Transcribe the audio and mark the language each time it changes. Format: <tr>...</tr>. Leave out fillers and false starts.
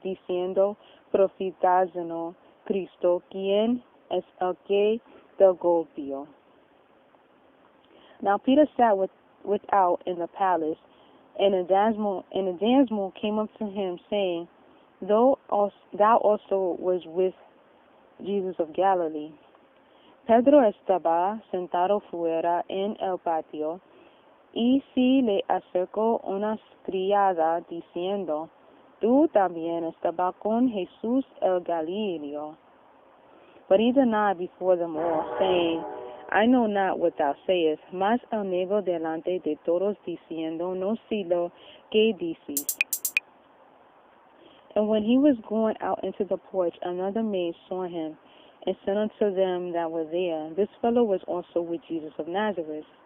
<es>Diciendo, Profetizano Cristo, ¿quién es el que te golpeó?</es> <en>Now Peter sat without in the palace, and a damsel came up to him, saying, Thou also was with Jesus of Galilee.</en> <es>Pedro estaba sentado fuera en el patio, y se le acercó una criada, diciendo, Tú también estabas con Jesús el Galileo.</es> <en>But he denied before them all, saying, I know not what thou sayest.</en> <es>Mas el negó delante de todos, diciendo, No sé lo que dices.</es> <en>And when he was going out into the porch, another maid saw him, and said unto them that were there, This fellow was also with Jesus of Nazareth.</en>